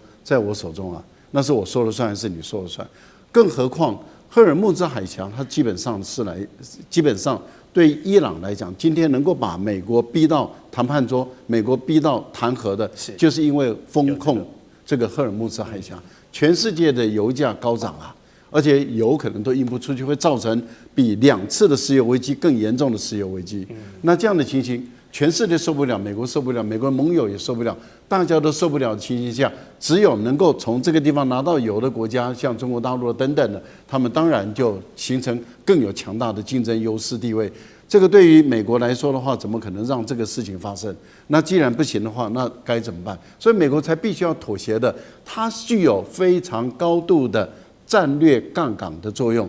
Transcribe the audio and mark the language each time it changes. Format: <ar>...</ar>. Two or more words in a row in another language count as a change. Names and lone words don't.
<zh>在我手中啊，那是我說了算還是你說了算？更何況赫爾木茲海峽，它基本上對伊朗來講，今天能夠把美國逼到談判桌，美國逼到彈劾的，就是因為封控這個赫爾木茲海峽。全世界的油價高漲啊，而且油可能都運不出去，會造成比2次的石油危機更嚴重的石油危機。那這樣的情形，全世界受不了，美國受不了，美國盟友也受不了，大家都受不了的情形下，只有能夠從這個地方拿到油的国家，像中國大陸等等的，他們當然就形成更有強大的競爭優勢地位。這個對於美國來說的話，怎麼可能讓這個事情發生？那既然不行的話，那該怎麼辦？所以美國才必須要妥協的。它具有非常高度的戰略槓桿的作用。</zh>